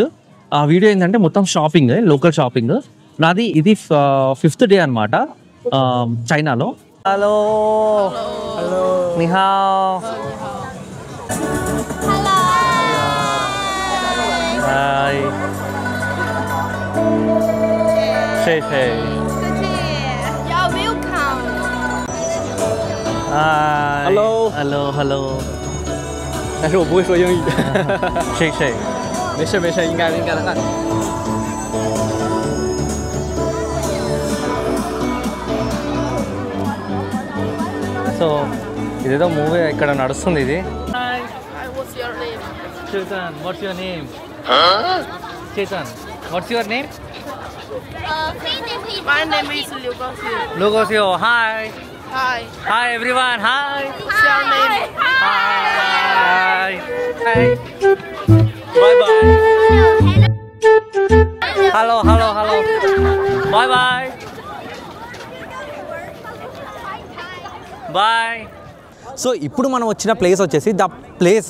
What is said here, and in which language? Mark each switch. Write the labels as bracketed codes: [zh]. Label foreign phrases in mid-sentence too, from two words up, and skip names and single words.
[te] ఆ వీడియో ఏంటంటే మొత్తం షాపింగ్, లోకల్ షాపింగ్. నాది ఇది 5th డే అనమాట చైనాలో. [en] Hello hello నిహావ్. [te] హాయ్. [zh] 要 welcome。 [en] Hello hello hello。 [zh] 但是我不会说英语。谁？没事没事，应该的看。 [te] సో ఇదేదో మూవీ ఇక్కడ నడుస్తుంది ఇది. [en] What's your name? చేతన్, What's your name? చేతన్, What's your name? My name is Liu Gaoxiu. [te] లోగోసియో. హాయ్ [en] Hi. Hi everyone. Hi What's your name? Hi hi. Bye bye. Hello hello hello. Bye bye bye. [te] సో ఇప్పుడు మనం వచ్చిన ప్లేస్ వచ్చేసి [en] the place.